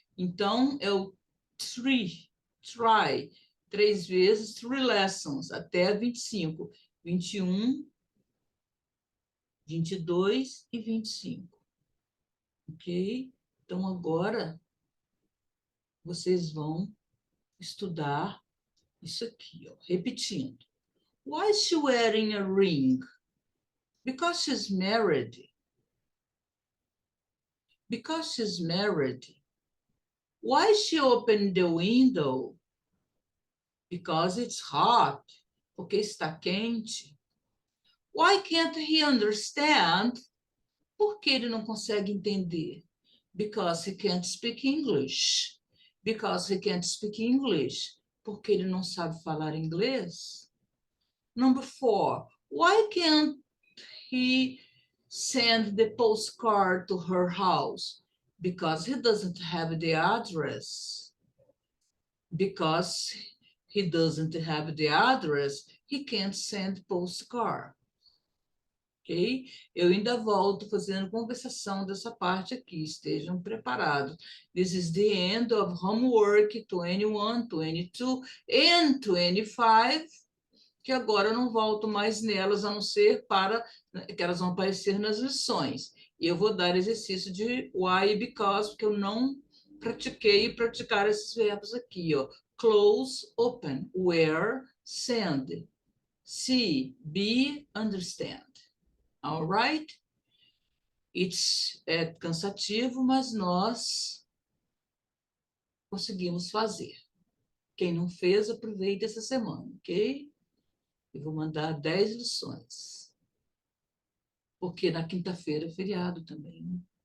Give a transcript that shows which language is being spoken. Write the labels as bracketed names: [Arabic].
[Portuguese] Então, é o try, 3 vezes, 3 lessons, até 25. 21, 22 e 25. Ok? Então, agora, vocês vão estudar isso aqui, ó, repetindo. [English] Why is she wearing a ring? Because she's married. Because she's married. Why she opened the window? Because it's hot. [Portuguese] Porque está quente. [English] Why can't he understand? [Portuguese] Porque ele não consegue entender. [English] Because he can't speak English. Because he can't speak English. [Portuguese] Porque ele não sabe falar inglês. [English] Number 4, why can't he send the postcard to her house? Because he doesn't have the address. Because he doesn't have the address, he can't send postcard. ok? [Portuguese] Eu ainda volto fazendo conversação dessa parte aqui, estejam preparados. [English] This is the end of homework 21, 22 and 25, [Portuguese] que agora eu não volto mais nelas, a não ser para que elas vão aparecer nas lições. E eu vou dar exercício de why e because, porque eu não praticar esses verbos aqui, ó. [English] Close, open, wear, send, see, be, understand. All right? [Portuguese] É cansativo, mas nós conseguimos fazer. Quem não fez, aproveite essa semana, ok? Eu vou mandar 10 lições. Porque na quinta-feira é feriado também.